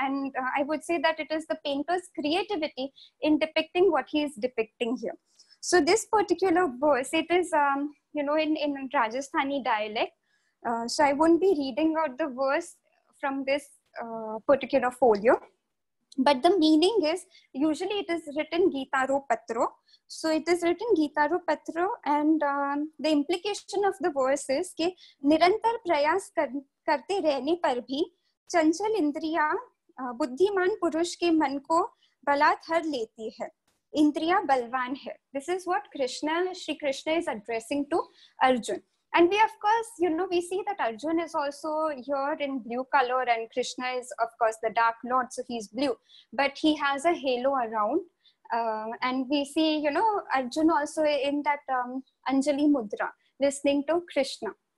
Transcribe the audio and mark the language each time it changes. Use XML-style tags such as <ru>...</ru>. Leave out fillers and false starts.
<en>And I would say that it is the painter's creativity in depicting what he is depicting here. So this particular verse, it is, you know, in Rajasthani dialect. So I won't be reading out the verse from this particular folio. But the meaning is, usually it is written Gitaro Patro. So it is written Gitaro Patro, and the implication of the verse is</en> <hi>कि निरंतर प्रयास करते रहने पर भी चंचल इंद्रियां बुद्धिमान पुरुष के मन को बलात् हर लेती है, इंद्रियां बलवान है.</hi> <en>This is what Shri Krishna is addressing to Arjun. And we, of course, you know, we see that Arjun is also here in blue color, and Krishna is, of course, the Dark Lord, so he's blue. But he has a halo around. And we see, you know, Arjun also in that Anjali Mudra, listening to Krishna.</en>